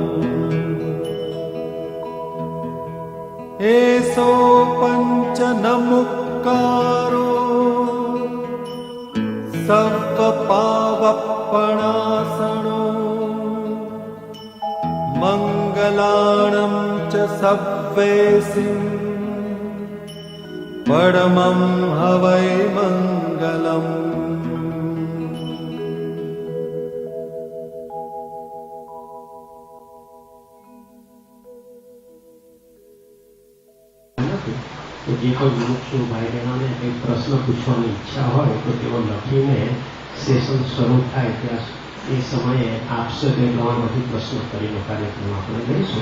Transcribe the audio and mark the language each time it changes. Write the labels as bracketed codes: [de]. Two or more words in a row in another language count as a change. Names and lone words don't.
[pra] एसो पञ्चनमुक्कारो सव्वपावप्पणासनो मङ्गलाणं च सव्वेसिं परमं हवै मङ्गलम्। [gu] તો જે કોઈ મુમુક્ષુ ભાઈ બહેનોને કંઈ પ્રશ્ન પૂછવાની ઈચ્છા હોય તો તેઓ લખીને સેશન શરૂ થાય ત્યાં એ સમયે આપશે તે પ્રમાણમાંથી પ્રશ્ન કરીને કાર્યક્રમ આપણે લઈશું.